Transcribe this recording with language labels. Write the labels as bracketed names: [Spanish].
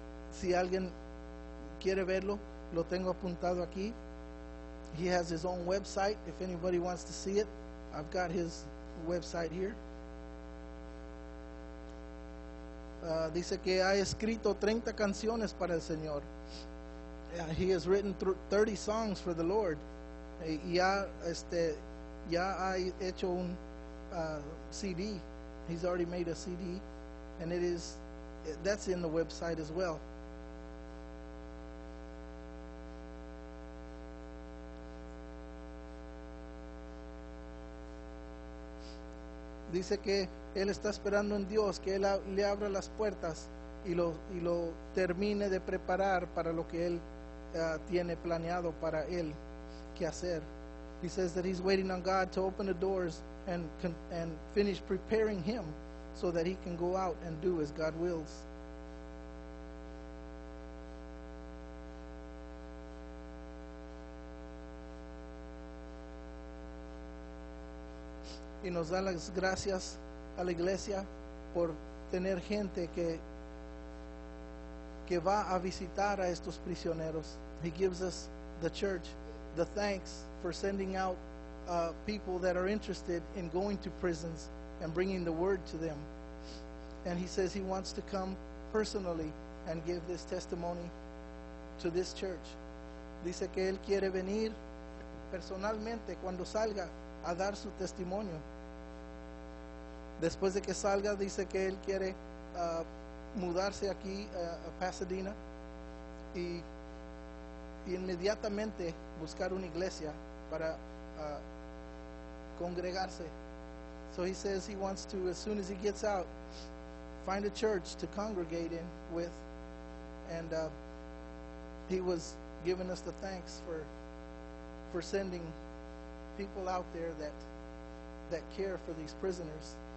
[Spanish] Si alguien quiere verlo, lo tengo apuntado aquí. [English] He has his own website. If anybody wants to see it, I've got his website here. [Spanish] Dice que ha escrito 30 canciones para el Señor. [English] He has written 30 songs for the Lord. [Spanish] Ya ha hecho un CD. [English] He's already made a CD, and that's in the website as well. [Spanish] Dice que él está esperando en Dios que él le abra las puertas y lo termine de preparar para lo que él tiene planeado para él que hacer. [English] He says that he's waiting on God to open the doors and finish preparing him so that he can go out and do as God wills. [Spanish] Y nos da las gracias a la iglesia por tener gente que va a visitar a estos prisioneros. [English] He gives us, the church, the thanks for sending out people that are interested in going to prisons and bringing the word to them. And he says he wants to come personally and give this testimony to this church. [Spanish] Dice que él quiere venir personalmente cuando salga a dar su testimonio. Después de que salga, dice que él quiere mudarse aquí a Pasadena y inmediatamente buscar una iglesia para congregarse. [English] So he says he wants to, as soon as he gets out, find a church to congregate in with. And he was giving us the thanks for sending people out there that care for these prisoners.